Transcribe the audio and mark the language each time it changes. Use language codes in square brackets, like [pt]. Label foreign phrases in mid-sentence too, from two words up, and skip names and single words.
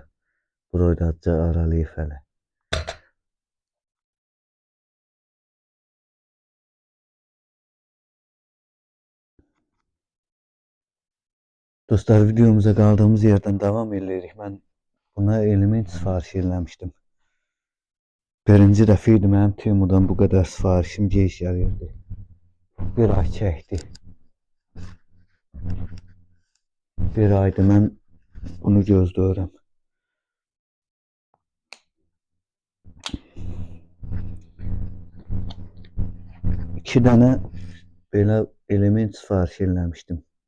[az] Burayı da azca aralayıb hələ. Dostlar, [tr] videomuza kaldığımız yerden devam [az] edirik. Ben buna element sifariş eləmişdim. Birinci dəfə idi mənim Temudan [tr] bu kadar [az] sifarişim gec gəlirdi. Bir ay çəkdi. Bir aydır mən bunu gözləyirəm. İki dənə belə element sifariş eləmişdim.